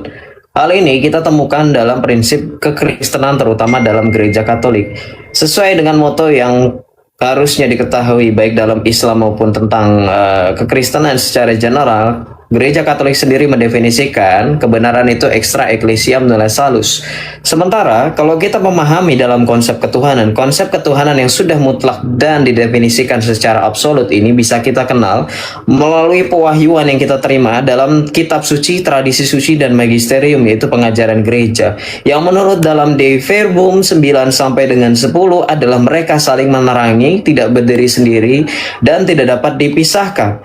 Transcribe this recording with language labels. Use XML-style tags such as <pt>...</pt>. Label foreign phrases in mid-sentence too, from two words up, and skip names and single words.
<id>Hal ini kita temukan dalam prinsip kekristenan terutama dalam gereja Katolik. Sesuai dengan moto yang harusnya diketahui baik dalam Islam maupun tentang kekristenan secara general, gereja Katolik sendiri mendefinisikan kebenaran itu</id> <la>extra ecclesiam nulla salus.</la> <id>Sementara kalau kita memahami dalam konsep ketuhanan yang sudah mutlak dan didefinisikan secara absolut ini bisa kita kenal melalui pewahyuan yang kita terima dalam kitab suci, tradisi suci dan magisterium, yaitu pengajaran gereja. Yang menurut dalam De Verbum 9 sampai dengan 10 adalah mereka saling menerangi, tidak berdiri sendiri dan tidak dapat dipisahkan.</id>